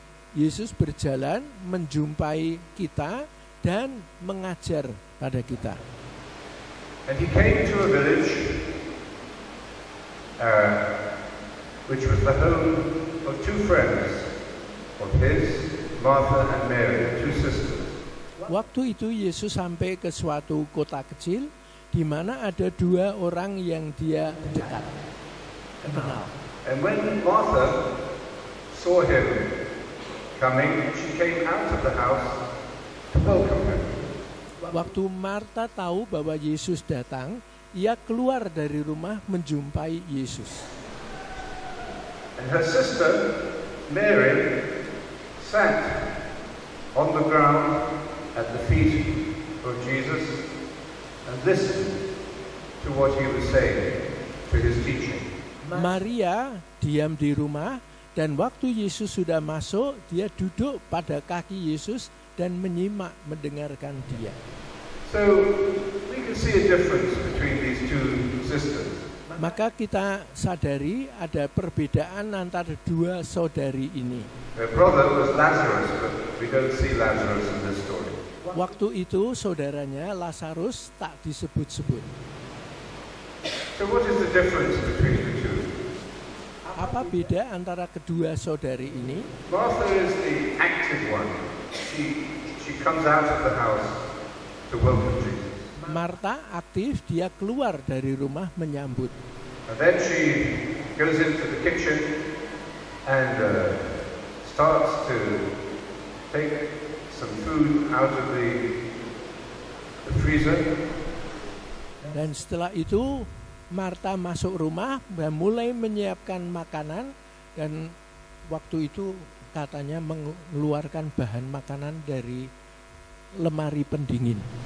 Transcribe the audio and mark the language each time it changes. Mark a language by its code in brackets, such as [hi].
[id] Yesus berjalan menjumpai kita dan mengajar pada kita. [en] And he came to a village which was the home of two friends of his, Martha and Mary, two sisters. [id] Waktu itu Yesus sampai ke suatu kota kecil di mana ada dua orang yang dia dekat kenal. [en] And when Martha saw him coming, she came out of the house to welcome him. [id] Waktu Marta tahu bahwa Yesus datang, ia keluar dari rumah menjumpai Yesus. [en] And her sister, Mary, sat on the ground at the feet of Jesus and listened to what he was saying, to his teaching. [id] Maria diam di rumah dan waktu Yesus sudah masuk, dia duduk pada kaki Yesus dan menyimak mendengarkan dia. [en] So we can see a difference between these two sisters. [id] Maka kita sadari ada perbedaan antara dua saudari ini. [en] Their brother was Lazarus, but we don't see Lazarus in this story. [id] Waktu itu saudaranya Lazarus tak disebut-sebut. [en] So what is the difference between the two? [id] Apa beda antara kedua saudari ini? [en] Martha is the active one. She comes out of the house to welcome Jesus. [id] Marta aktif, dia keluar dari rumah menyambut. [en] And then she goes into the kitchen and starts to take some food out of the freezer. [id] Dan setelah itu Marta masuk rumah dan mulai menyiapkan makanan, dan waktu itu katanya mengeluarkan bahan makanan dari lemari pendingin.